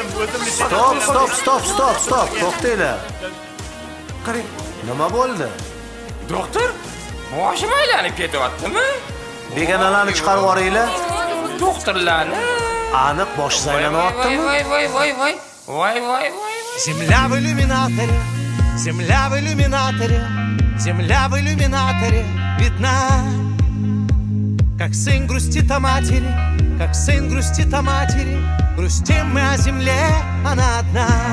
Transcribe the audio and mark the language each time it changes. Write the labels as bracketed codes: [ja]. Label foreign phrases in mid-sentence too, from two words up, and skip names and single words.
[uz] Stop. To'xtanglar. Qarang. Nima bo'ldi? Doktor, boshim aylanib ketyaptimi? Begonalarni chiqarib yuboringlar. Doktorlarni. Aniq boshingiz aylanyaptimi? Voy. [ru] Земля в иллюминаторе, земля в иллюминаторе, земля в иллюминаторе видна. Как сын грустит о матери, как сын грустит о матери, грустим мы о земле, она одна.